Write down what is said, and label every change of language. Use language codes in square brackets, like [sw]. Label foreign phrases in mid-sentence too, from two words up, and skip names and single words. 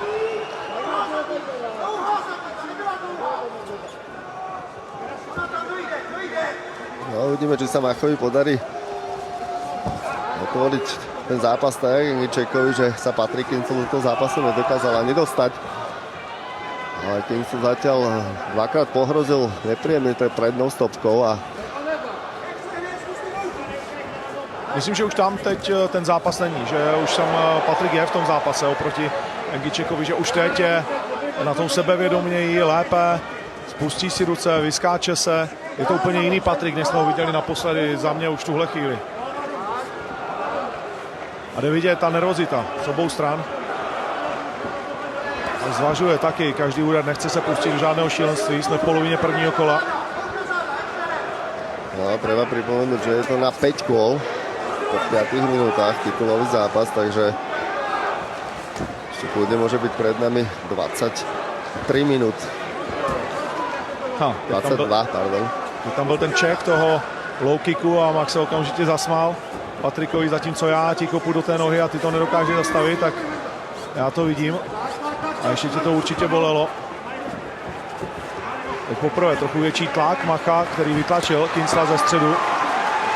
[sk] No, uvidíme, či sa Machovi podarí otvoriť ten zápas tak, Lengičekovi, že sa Patrik Kincel do toho zápasu nedokázal ani dostať. Ale Kincel zatiaľ dvakrát pohrozil nepríjemne prednou stopkou a [cs] myslím, že už tam teď ten zápas není, že už tam Patrik je v tom zápase oproti Lengičekovi, že už teď je na tom sebevědoměji lépe, spustí si ruce, vyskáče se. Je to úplně jiný Patrik, než jsme ho viděli naposledy za mě už v tuhle chvíli. A jde vidět ta nervozita z obou stran. A zvažuje taky každý úder, nechce se pustit do žádného šílenství, jsme v polovině prvního kola. [sk] no, treba pripomenúť, že je to na 5 kôl po 5 minútach titulový zápas, takže ešte kľudne môže byť pred nami 23 minút. 22, pardon. [cs] Tam byl ten check toho [en] low kicku [cs] a Max se okamžitě zasmál Patrikovi, zatímco já ti kopu do té nohy a ty to nedokáže zastavit, tak já to vidím. A ještě tě to určitě bolelo. Teď poprvé trochu větší tlak Macha, který vytlačil Kincla ze středu.